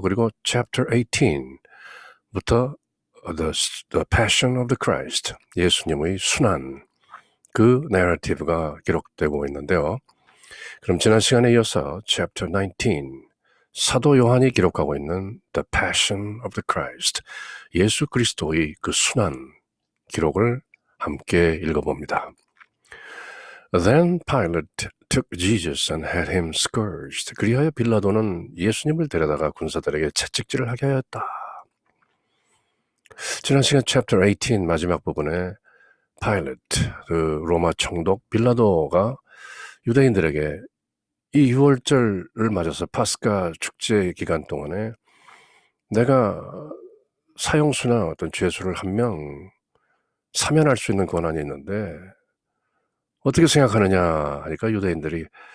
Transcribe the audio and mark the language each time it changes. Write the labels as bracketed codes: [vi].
[ko] 그리고 Chapter 18부터 The Passion of the Christ, 예수님의 순환, 그 내러티브가 기록되고 있는데요. 그럼 지난 시간에 이어서 Chapter 19, 사도 요한이 기록하고 있는 The Passion of the Christ, 예수 그리스도의 그 순환 기록을 함께 읽어봅니다. [en] Then Pilate took Jesus and had him scourged. [ko] 그리하여 빌라도는 예수님을 데려다가 군사들에게 채찍질을 하게 하였다. 지난 시간 Chapter 18 마지막 부분에 Pilate, 그 로마 총독 빌라도가 유대인들에게 이 6월절을 맞아서 파스카 축제 기간 동안에 내가 사형수나 어떤 죄수를 한 명 사면할 수 있는 권한이 있는데 어떻게 생각하느냐 하니까 유대인들이